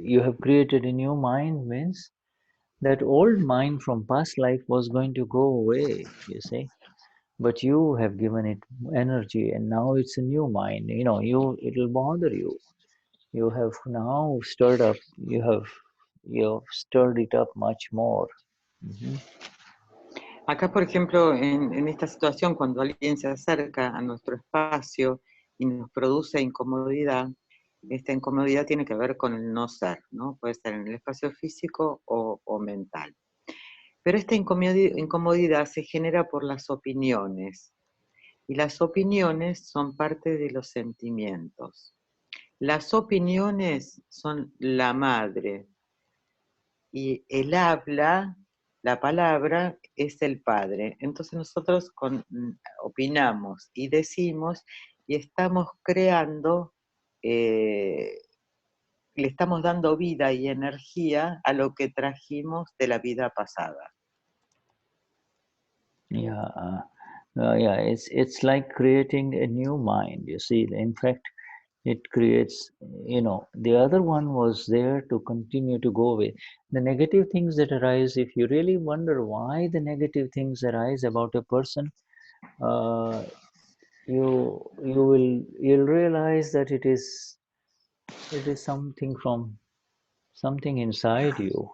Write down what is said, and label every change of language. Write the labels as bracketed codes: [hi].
[en] You have created a new mind means that old mind from past life was going to go away, you see. But you have given it energy, and now it's a new mind. It'll bother you. You have now stirred up. You have stirred it up much more. [es] Acá, por ejemplo, en esta situación, cuando alguien se acerca a nuestro espacio y nos produce incomodidad, esta incomodidad tiene que ver con el no ser, ¿no? Puede ser en el espacio físico o mental. Pero esta incomodidad se genera por las opiniones, y las opiniones son parte de los sentimientos. Las opiniones son la madre, y el habla, la palabra, es el padre. Entonces nosotros opinamos y decimos y estamos creando, le estamos dando vida y energía a lo que trajimos de la vida pasada. [en] Yeah, it's like creating a new mind. You see, in fact, It creates, the other one was there to continue to go with. The negative things that arise, if you really wonder why the negative things arise about a person, you'll realize that it is something from something inside you.